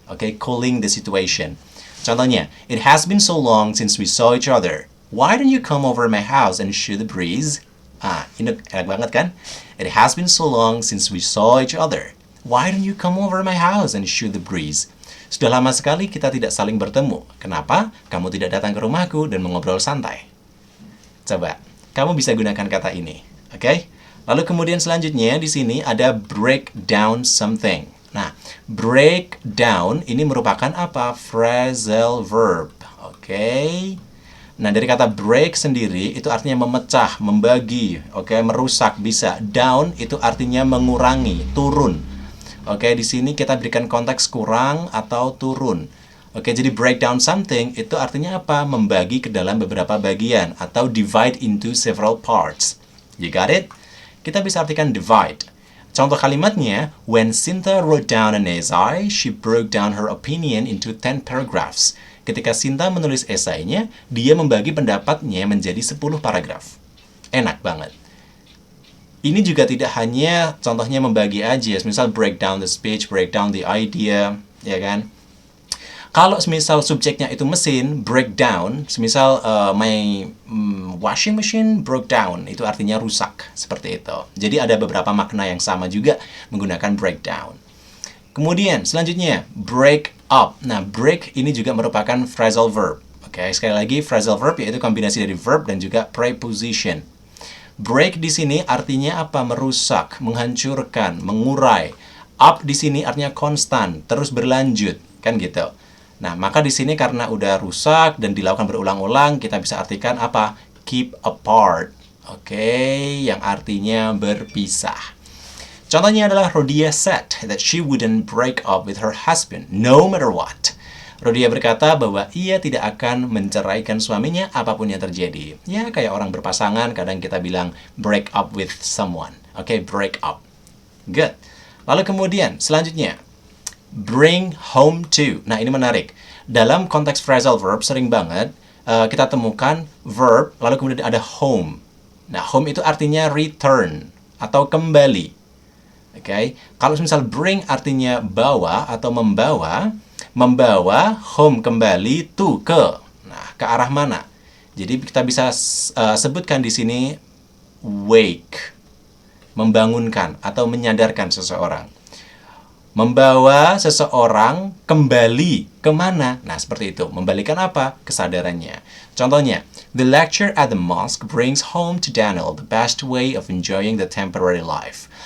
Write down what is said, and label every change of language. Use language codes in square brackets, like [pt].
[en] Oke, cooling the situation. Contohnya, it has been so long since we saw each other. Why don't you come over my house and shoot the breeze? [id] Ini enak banget kan? [en] It has been so long since we saw each other. Why don't you come over my house and shoot the breeze? [id] Sudah lama sekali kita tidak saling bertemu. Kenapa? Kamu tidak datang ke rumahku dan mengobrol santai. Coba, kamu bisa gunakan kata ini. Oke? Lalu kemudian selanjutnya di sini ada break down something. Nah, break down ini merupakan apa? [en] Phrasal verb. Oke? [id] Nah, dari kata break sendiri itu artinya memecah, membagi, oke, merusak bisa. Down itu artinya mengurangi, turun. Oke, di sini kita berikan konteks kurang atau turun. Oke, jadi break down something itu artinya apa? Membagi ke dalam beberapa bagian atau [en] divide into several parts. You got it? [id] Kita bisa artikan divide. Contoh kalimatnya, [en] when Sinta wrote down an essay, she broke down her opinion into 10 paragraphs. [id] Ketika Sinta menulis esainya, dia membagi pendapatnya menjadi 10 paragraf. Enak banget. Ini juga tidak hanya contohnya membagi aja, misal [en] break down the speech, break down the idea, [id] ya kan? Kalau semisal subjeknya itu mesin, breakdown, semisal [en] my washing machine broke down, [id] itu artinya rusak, seperti itu. Jadi ada beberapa makna yang sama juga menggunakan breakdown. Kemudian, selanjutnya, break up. Nah, break ini juga merupakan phrasal verb. Oke, sekali lagi, phrasal verb yaitu kombinasi dari verb dan juga preposition. Break di sini artinya apa? Merusak, menghancurkan, mengurai. Up di sini artinya konstan, terus berlanjut, kan gitu. Nah, maka di sini karena udah rusak dan dilakukan berulang-ulang, kita bisa artikan apa? [en] Keep apart. [id] Oke, yang artinya berpisah. [en] Contohnya adalah Rodia said that she wouldn't break up with her husband no matter what. [id] Rodia berkata bahwa ia tidak akan menceraikan suaminya apapun yang terjadi. Ya, kayak orang berpasangan, kadang kita bilang [en] break up with someone. [id] Oke, break up. Good. Lalu kemudian, selanjutnya, bring home to. Nah, ini menarik. Dalam konteks phrasal verb, sering banget kita temukan verb, lalu kemudian ada home. Nah, home itu artinya return atau kembali. Oke, kalau misal bring artinya bawa atau membawa, membawa home kembali to ke. Nah, ke arah mana? Jadi kita bisa sebutkan di sini wake, membangunkan atau menyadarkan seseorang. Membawa seseorang kembali kemana? Nah, seperti itu. Membalikan apa? Kesadarannya. Contohnya, [en] the lecture at the mosque brings home to Daniel the best way of enjoying the temporary life.